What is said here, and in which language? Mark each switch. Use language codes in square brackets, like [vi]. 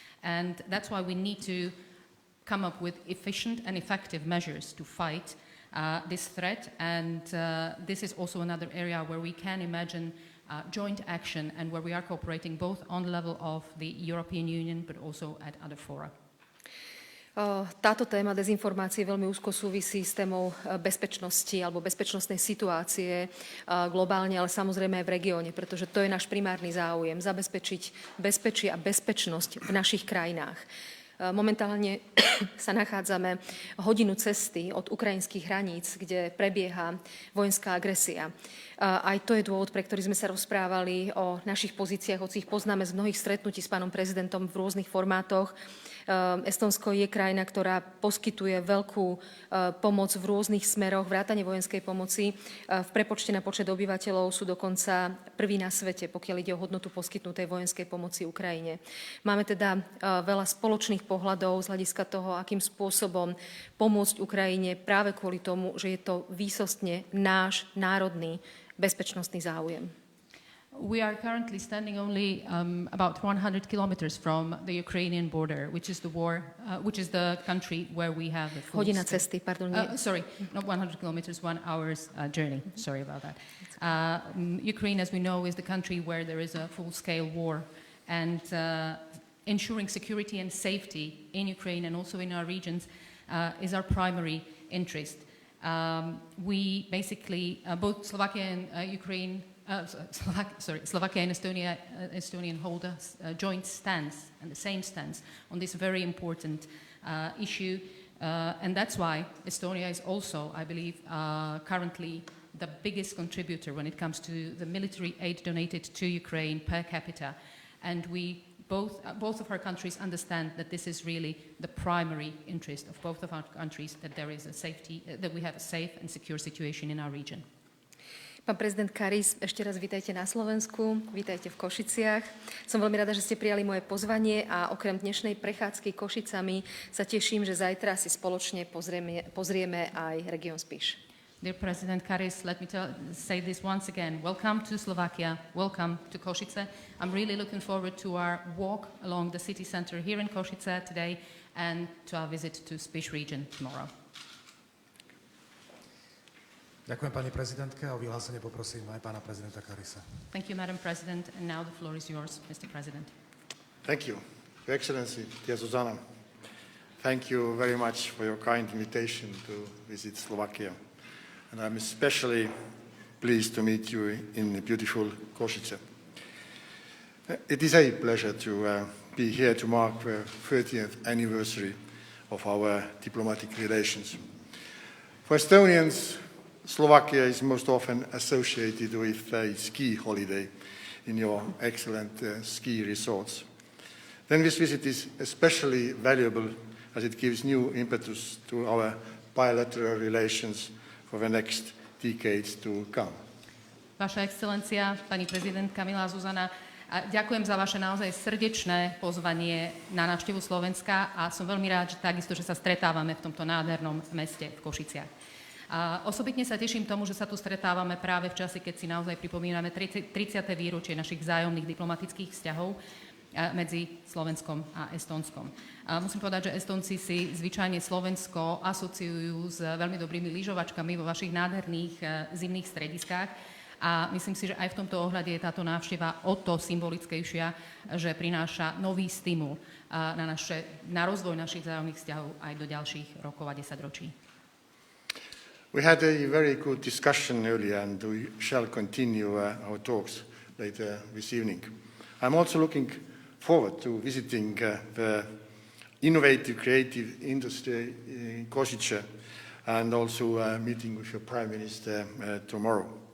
[en] And that's why we need to come up with efficient and effective measures to fight this threat, and this is also another area where we can imagine joint action, and where we are cooperating both on the level of the European Union but also at other fora. [sk] Táto téma dezinformácií veľmi úzko súvisí s témou bezpečnosti alebo bezpečnostnej situácie globálne, ale samozrejme aj v regióne, pretože to je náš primárny záujem, zabezpečiť bezpečie a bezpečnosť v našich krajinách. Momentálne sa nachádzame hodinu cesty od ukrajinských hraníc, kde prebieha vojenská agresia. Aj to je dôvod, pre ktorý sme sa rozprávali o našich pozíciách, hoci ich poznáme z mnohých stretnutí s pánom prezidentom v rôznych formátoch. Estónsko je krajina, ktorá poskytuje veľkú pomoc v rôznych smeroch, vrátane vojenskej pomoci. V prepočte na počet obyvateľov sú dokonca prví na svete, pokiaľ ide o hodnotu poskytnutej vojenskej pomoci Ukrajine. Máme teda veľa spoločných pohľadov z hľadiska toho, akým spôsobom pomôcť Ukrajine, práve kvôli tomu, že je to výsostne náš národný bezpečnostný záujem. [en] We are currently standing only about 100 kilometers from the Ukrainian border, which is the country where we have the full [sk] Hodina cesty, pardon. [en] Sorry, not 100 kilometers, 1 hour's journey. Sorry about that. Ukraine, as we know, is the country where there is a full-scale war, and ensuring security and safety in Ukraine and also in our regions is our primary interest. We basically, both Slovakia and Ukraine, Slovakia and Estonian hold a joint stance and the same stance on this very important issue, and that's why Estonia is also, I believe, currently the biggest contributor when it comes to the military aid donated to Ukraine per capita, and we both of our countries understand that this is really the primary interest of both of our countries, that there is that we have a safe and secure situation in our region. [sk] Pán prezident Karis, ešte raz vítajte na Slovensku, vítajte v Košiciach. Som veľmi rada, že ste prijali moje pozvanie a okrem dnešnej prechádzky Košicami sa teším, že zajtra si spoločne pozrieme aj región Spiš. [en] Dear President Karis, let me say this once again. Welcome to Slovakia. Welcome to Košice. I'm really looking forward to our walk along the city center here in Košice today and to our visit to Spiš region tomorrow. [sk] Ďakujem pani prezidentke a o vyhlásenie poprosím aj pána prezidenta Karisa. [en] Thank you, Madam President, and now the floor is yours, Mr. President. Thank you, Your Excellency, dear Zuzana. Thank you very much for your kind invitation to visit Slovakia. And I'm especially pleased to meet you in beautiful Košice. It is a pleasure to be here to mark the 30th anniversary of our diplomatic relations. For Estonians, Slovakia is most often associated with a ski holiday in your excellent ski resorts. Then this visit is especially valuable as it gives new impetus to our bilateral relations for the next decades to come. [sk] Vaša excelencia, pani prezidentka milá Zuzana, a ďakujem za vaše naozaj srdečné pozvanie na návštevu Slovenska a som veľmi rád, že takisto, že sa stretávame v tomto nádhernom meste v Košiciach. A osobitne sa teším tomu, že sa tu stretávame práve v čase, keď si naozaj pripomíname 30. výročie našich vzájomných diplomatických vzťahov medzi Slovenskom a Estónskom. A musím povedať, že Estónci si zvyčajne Slovensko asociujú s veľmi dobrými lyžovačkami vo vašich nádherných zimných strediskách. A myslím si, že aj v tomto ohľade je táto návšteva o to symbolickejšia, že prináša nový stimul na rozvoj našich vzájomných vzťahov aj do ďalších rokov a 10 ročí. [en] We had a very good discussion earlier, and we shall continue our talks later this evening. I'm also looking forward to visiting the innovative creative industry in Košiciach and also meeting with your Prime Minister tomorrow.